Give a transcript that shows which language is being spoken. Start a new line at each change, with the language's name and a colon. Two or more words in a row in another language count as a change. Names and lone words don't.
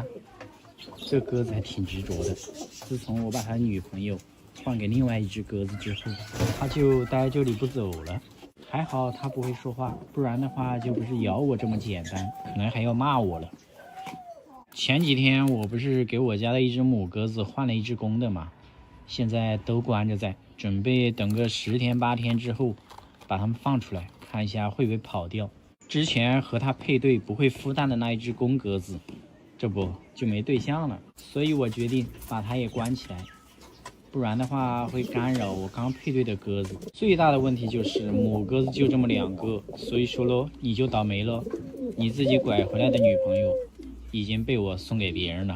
Chinese: 這鴿子還挺執着的，自從我把他女朋友換給另外1隻鴿子之後，他就待這裡不走了。還好他不會說話，不然的話就不是咬我這麼簡單，可能還要罵我了。前幾天我不是給我家的1隻母鴿子換了1隻公的嘛，現在都關着在，準備等個10天8天之後把它們放出來，看一下會不會跑掉。之前和它配對不會孵蛋的那1隻公鴿子，這不就沒對象了，所以我決定把它也關起来，不然的話會干擾我剛配對的鴿子。最大的問題就是母鴿子就這麼2個，所以說咯，你就倒霉咯，你自己拐回來的女朋友已經被我送給別人了。